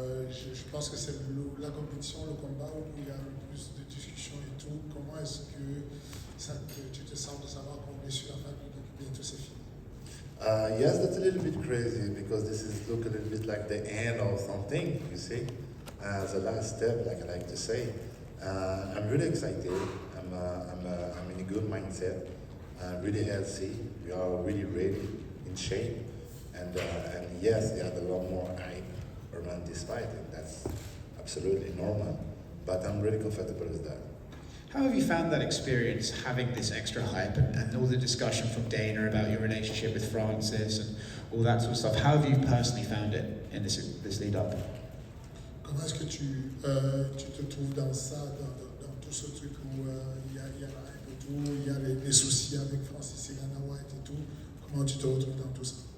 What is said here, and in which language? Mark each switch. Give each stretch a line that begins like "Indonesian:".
French: Je pense que c'est la compétition, le combat où il y a le plus de discussions et tout. Comment est-ce que tu te sens de savoir qu'on est sur la fin, que bientôt c'est fini?
English: Yes, that's a little bit crazy because this is look a little bit like the end of something, you see, the last step, like I like to say. I'm really excited. I'm in a good mindset. Really healthy. We are really ready, in shape, and yes, they had a lot more hype around this fight, and that's absolutely normal. But I'm really comfortable with that. How have you found that experience, having this extra hype and all the discussion from Dana about your relationship with Francis and all that sort of stuff? How have you personally found it in this lead up?
French: Comment est-ce que tu te trouves dans ça, dans tout ce truc où il y a la hype et tout, il y a les soucis avec Francis et Dana White et tout? Comment tu te retrouves dans tout ça?